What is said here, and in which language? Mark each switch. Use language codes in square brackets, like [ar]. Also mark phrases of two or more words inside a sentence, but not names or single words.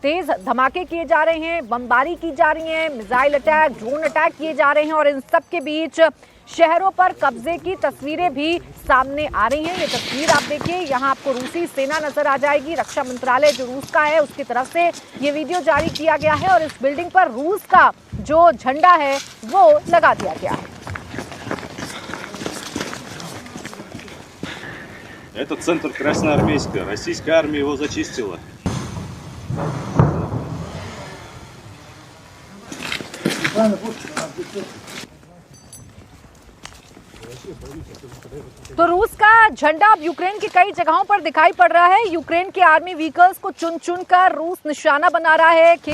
[hi] तेज धमाके किए जा रहे हैं, बमबारी की जा रही है, [en] missile attack, drone attack [hi] किए जा रहे हैं और इन सब के बीच शहरों पर कब्जे की तस्वीरें भी सामने आ रही हैं। ये तस्वीर आप देखिए, यहाँ आपको रूसी सेना नजर आ जाएगी। रक्षा मंत्रालय जो रूस का है उसकी तरफ से ये वीडियो जारी किया गया है और इस बिल्डिंग पर रूस का जो झंडा है वो लगा दिया गया है। [ru] Это центр Красноармейска. Российская армия его зачистила. [hi] तो रूस का झंडा अब यूक्रेन की कई जगहों पर दिखाई पड़ रहा है। यूक्रेन के [en] army vehicles [hi] को चुन चुन कर रूस निशाना बना रहा है।